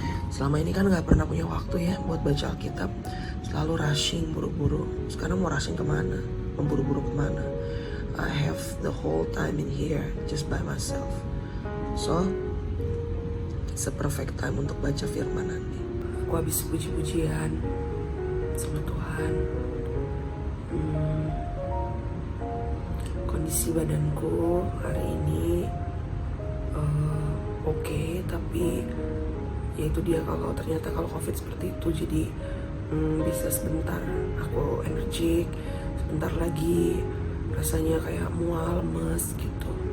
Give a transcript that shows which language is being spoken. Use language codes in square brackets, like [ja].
[id] Selama ini kan gak pernah punya waktu ya buat baca Alkitab, selalu rushing, buru-buru. Sekarang mau rushing kemana? Memburu-buru kemana? [en] I have the whole time in here just by myself. So, it's a perfect time [id] untuk baca firman nanti. Aku habis puji-pujian sama Tuhan. Kondisi badanku hari ini oke, tapi ya itu dia, kalau ternyata kalau COVID seperti itu, jadi bisa sebentar aku energik, sebentar lagi rasanya kayak mual, lemes gitu.